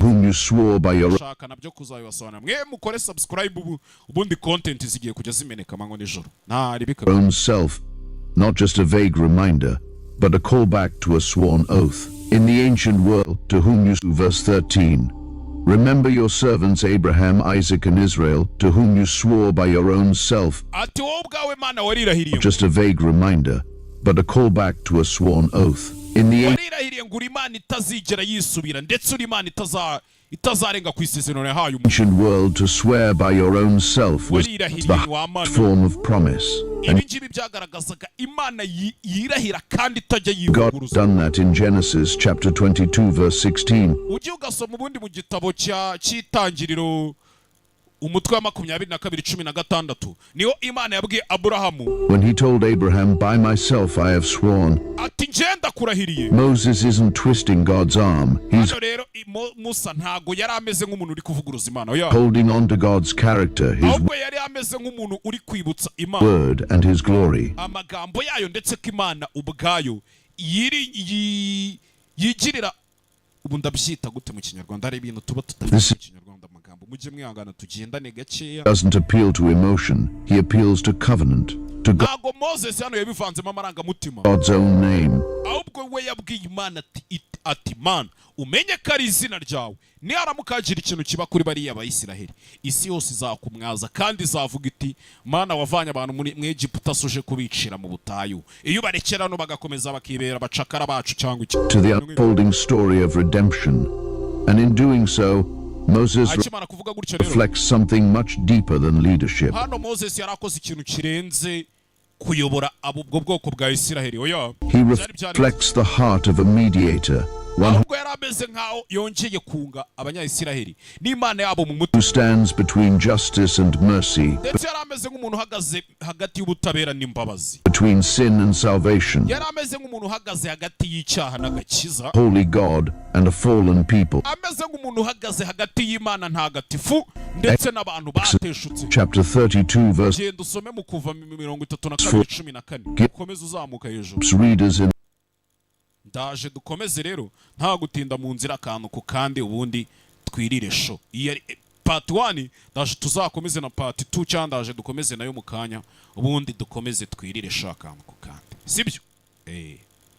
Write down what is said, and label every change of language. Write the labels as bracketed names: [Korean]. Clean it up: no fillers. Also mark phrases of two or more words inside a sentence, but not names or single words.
[English] whom you swore by your [Kinyarwanda] shaka nabyo kuzabibasobanura mwe mukore subscribe ubundi content zigiye kujya zimeneka mango nijoro ntaribika [English] own self, not just a vague reminder, but a callback to a sworn oath. In the ancient world, to whom you verse 13. Remember your servants Abraham, Isaac, and Israel, to whom you swore by your own self, [Kinyarwanda] ati wowe ubwawe mana warirahiriye [English] not just a vague reminder, but a callback to a sworn oath. In the [Kinyarwanda] warirahiriye ngo uri imana itazigera yisubira ndetse uri imana itazarenga ku isezerano yahaye umuntu [English] ancient world, to swear by your own self was [Kinyarwanda] warirahiriye [English] the [Kinyarwanda] wa [English] highest [Kinyarwanda] mana [English] form of promise. [Kinyarwanda] ibi ngibi byagaragazaga imana yirahira kandi itajya [English] God [Kinyarwanda] yivuguruza [English] done that in Genesis chapter 22 verse 16. [Kinyarwanda] ugiye ugasoma ubundi mu gitabo cy'itangiriro umutwe wa 22:16 niho imana yabwiye aburahamu [English] When he told Abraham, by myself I have sworn. [Kinyarwanda] ati ngenda kurahiriye [English] Moses isn't twisting God's arm. He's [Kinyarwanda] hano rero musa ntago yari ameze nk'umuntu uri kuvuguruza imana oya [English] holding on to God's character, his [Kinyarwanda] ahubwo yari ameze nk'umuntu uri kwibutsa imana [English] word and his glory. [Kinyarwanda] amagambo yayo ndetse ko imana ubwayo yigirira ubu ndabyita gute mu kinyarwanda hari ibintu tuba tutabizi mu kinyarwanda amagambo mujye mwihangana tugendane gakeya. [English] Doesn't appeal to emotion, he appeals to covenant, to [Kinyarwanda] ntago Moses hano yabivanzemo amarangamutima, [English] God's own name. [Kinyarwanda] ahubwo we yabwiye Imana ati Mana umenye ko ari izina ryawe, niharamuka hagira ikintu kiba kuri bariya Bayisiraheli, isi yose izakumwaza kandi izavuga iti Mana wavanye abantu mu Egiputa suje kubicira mu butayu, iyo barekera no bagakomeza bakibera bacakara bacu cyangwa iki. [English] To the unfolding story of redemption, and in doing so, Moses [Kinyarwanda] akimara kuvuga gutyo rero, [English] reflects something much deeper than leadership. [Kinyarwanda] hano Moses yarakoze ikintu kirenze kuyobora ubwo bwoko bwa Isiraheli. Oya, [English] He reflects the heart of a mediator, one [Kinyarwanda] ahubwo yari ameze nkaho yongeye kunga abanyayisiraheli n'Imana yabo mu mutima, [English] who stands between justice and mercy, [Kinyarwanda] ndetse yari ameze nk'umuntu uhagaze hagati y'ubutabera n'imbabazi, [English] between sin and salvation, [Kinyarwanda] yari ameze nk'umuntu uhagaze hagati y'icyaha n'agakiza, [English] holy God and a fallen people. [Kinyarwanda] ameze nk'umuntu uhagaze hagati y'Imana ntagatifu ndetse n'abantu bateshutse. [English] Chapter 32 verse [Kinyarwanda] genda usome mu kuva 32:14 ukomeze uzamuka hejuru. [English] readers in [Kinyarwanda] Ndaje dukomeze rero nta gutinda mu nzira akantu ku kandi, ubundi twirire sho. Iyi ari part 1, ndaje tuzakomeze na part 2 cyangwa ndaje dukomeze nayo mu kanya, ubundi dukomeze twirire sho akantu ku kandi, sibyo?